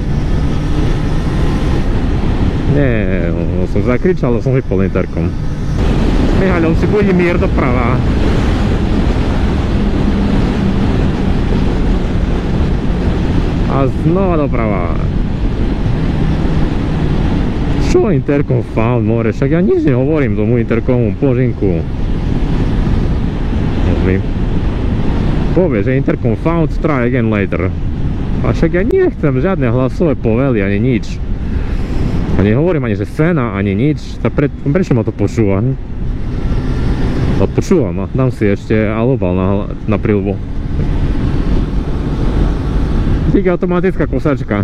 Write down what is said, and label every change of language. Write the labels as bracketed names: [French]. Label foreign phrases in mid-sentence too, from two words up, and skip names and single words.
[Slovak] Nie, no, som zakričal, ale som vypol interkom. Mihaľov si budí mier doprava. A znova doprava. Čo interkom [English] found more? [Slovak] Však ja nič nehovorím tomu interkomu, božinku. Povie, že interkom [English] found, try again later. [Slovak] A však ja nechcem žiadne hlasové povely, ani nič. A nehovorím ani, že scéna, ani nič. Prečo ma to počúva? Odpočúvam a dám si ešte alobal na prilbu. Díky automatická kosačka.